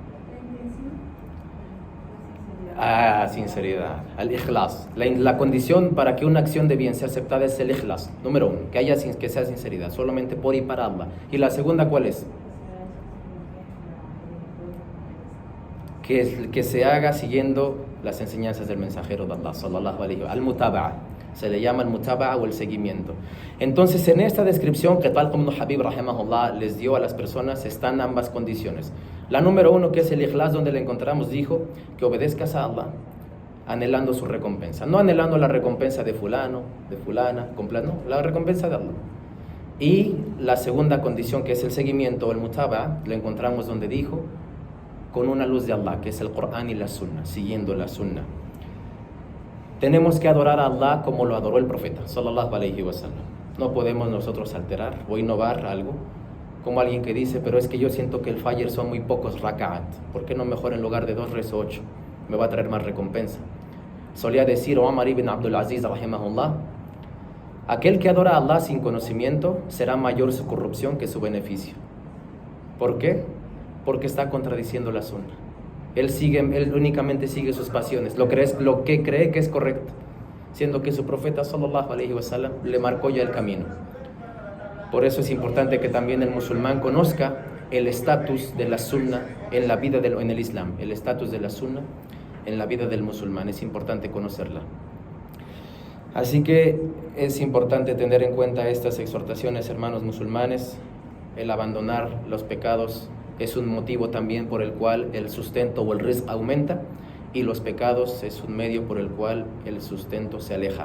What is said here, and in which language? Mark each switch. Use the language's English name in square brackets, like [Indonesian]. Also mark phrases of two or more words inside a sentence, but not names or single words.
[Spanish] Sinceridad, al-ikhlas. La condición para que una acción de bien sea aceptada es el ikhlas. Número uno, que sea sinceridad, solamente por y para Allah. Y la segunda, ¿cuál es? Que se haga siguiendo las enseñanzas del mensajero de Allah, [Arabic] صلى الله عليه وسلم, [Spanish] al-mutaba'a. Se le llama el mutaba'a o el seguimiento. Entonces, en esta descripción que Talq ibn Habib rahimahullah les dio a las personas, están ambas condiciones. La número uno, que es el ikhlas, donde le encontramos, dijo que obedezcas a Allah anhelando su recompensa, no anhelando la recompensa de fulano, de fulana, no, la recompensa de Allah. Y la segunda condición, que es el seguimiento o el mutaba'a, lo encontramos donde dijo, con una luz de Allah, que es el Corán y la Sunna, siguiendo la Sunna. Tenemos que adorar a Allah como lo adoró el profeta, [Arabic] صلى الله عليه وسلم. [Spanish] No podemos nosotros alterar o innovar algo, como alguien que dice, pero es que yo siento que el Fajr son muy pocos raka'at, ¿por qué no mejor en lugar de 2 rezo 8? Me va a traer más recompensa. Solía decir Omar ibn Abdul Aziz rahimahullah, aquel que adora a Allah sin conocimiento será mayor su corrupción que su beneficio. ¿Por qué? Porque está contradiciendo la Sunna. Él únicamente sigue sus pasiones, lo que cree que es correcto, siendo que su profeta [Arabic] صلى الله عليه وسلم [Spanish] le marcó ya el camino. Por eso es importante que también el musulmán conozca el estatus de la Sunna en la vida en el Islam, el estatus de la Sunna en la vida del musulmán, es importante conocerla. Así que es importante tener en cuenta estas exhortaciones, hermanos musulmanes, el abandonar los pecados es un motivo también por el cual el sustento o el rizq aumenta, y los pecados es un medio por el cual el sustento se aleja.